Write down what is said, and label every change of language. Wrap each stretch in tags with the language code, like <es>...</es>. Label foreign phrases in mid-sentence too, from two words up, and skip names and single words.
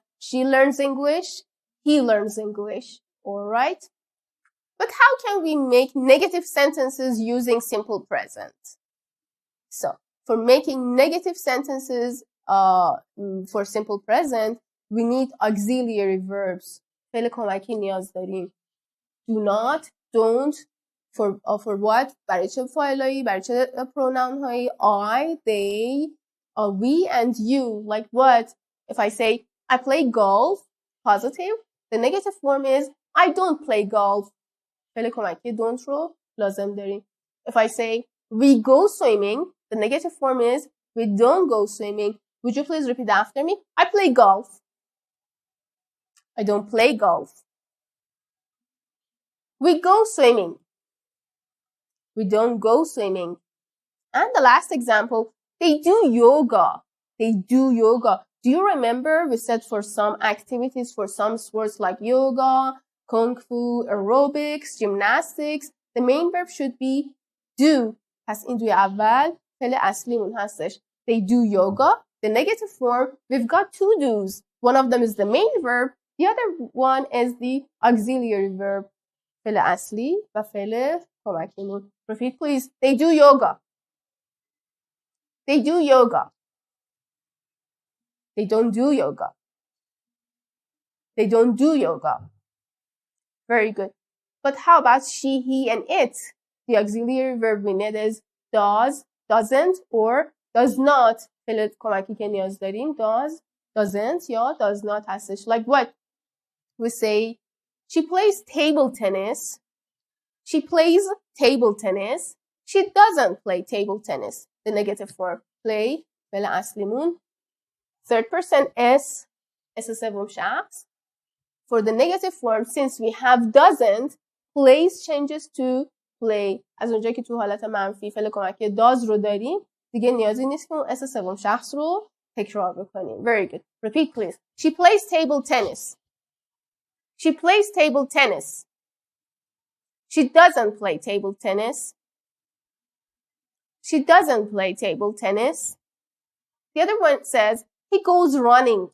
<en>She learns English, he learns English. All right? But how can we make negative sentences using simple present? So, for making negative sentences for simple present, we need auxiliary verbs.</en> <fa>فعل کمکی نیاز داریم.</fa> <en>Do not, don't, for what?</en> <fa>برای چه فاعلایی؟ برای چه pronoun هایی؟</fa> <en>I, they, we, and you. Like what? If I say, I play golf, positive, the negative form is, I don't play golf.</en> <fa>فعل کمکی don't رو لازم داریم.</fa> <en>If I say, we go swimming, the negative form is, we don't go swimming. Would you please repeat after me? I play golf. I don't play golf. We go swimming. We don't go swimming. And the last example, they do yoga. They do yoga. Do you remember we said for some activities, for some sports like yoga, kung fu, aerobics, gymnastics, the main verb should be do.</en> <fa>پس این دوی اول فعل اصلیمون هستش.</fa> <en>They do yoga. The negative form, we've got two do's. One of them is the main verb. The other one is the auxiliary verb.</en> <fa>فعل اصلی و فعل کمکیمون.</fa> <en>Repeat please. They do yoga. They do yoga. They don't do yoga. They don't do yoga. Very good. But how about she, he, and it? The auxiliary verb we need is does, doesn't, or does not.</en> <fa>فعل کمکی که نیاز داریم</fa> <en>does, doesn't,</en> <fa>یا</fa> <en>does not</en> <fa>هستش.</fa> <en>Like what? We say, she plays table tennis. She plays table tennis. She doesn't play table tennis. The negative form. Play.</en> <fa>فعل اصلیمون.</fa> <en>Third person S.</en> <fa>سوم شخص.</fa> <en>For the negative form, since we have doesn't, plays changes to play.</en> <fa>از اونجایی که تو حالت منفی فعل کمکی does رو داریم، دیگه نیازی نیست که اون اس سوم شخص رو تکرار بکنیم.</fa> <en>Very good. Repeat please. She plays table tennis. She plays table tennis. She doesn't play table tennis. She doesn't play table tennis. The other one says, he goes running.</en>